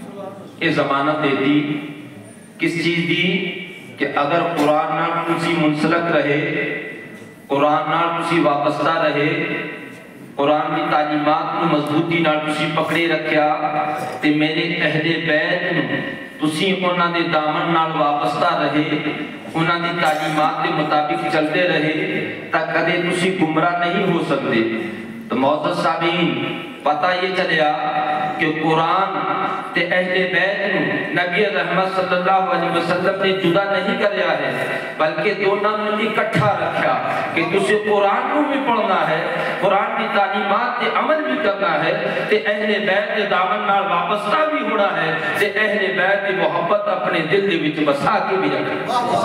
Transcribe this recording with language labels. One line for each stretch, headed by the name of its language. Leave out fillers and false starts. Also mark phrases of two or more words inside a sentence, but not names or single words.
Urdu: یہ ضمانت دیتی کس چیز
Punjabi: دی کہ اگر قرآن نال تسی منسلک رہے، قرآن نال تسی وابستہ رہے,
Urdu: قرآن کی تعلیمات کو مضبوطی
Punjabi: نال تسی پکڑے رکھیا تے میرے اہلِ بیت نوں تسی انہاں دے دامن نال وابستہ رہے، انہاں دی تعلیمات
Urdu: کے مطابق چلتے رہے
Punjabi: تاں کدے تسی
Urdu: گمراہ نہیں ہو سکتے.
Punjabi: تو موجود سامعین پتہ یہ چلیا کہ قرآن تے اہلِ بیت نوں نبی رحمت
Arabic: صلى الله عليه وسلم
Punjabi: نے جدا نہیں کریا ہے، بلکہ دونوں نوں اکٹھا رکھا کہ تسی قرآن نوں بھی پڑھنا ہے، قرآن کی تعلیمات تے عمل بھی کرنا ہے، تے اہلِ بیت کے دامن نال وابستہ بھی ہونا ہے، تے اہلِ بیت کی محبت اپنے دل دے وچ بسا کے بھی رکھنا.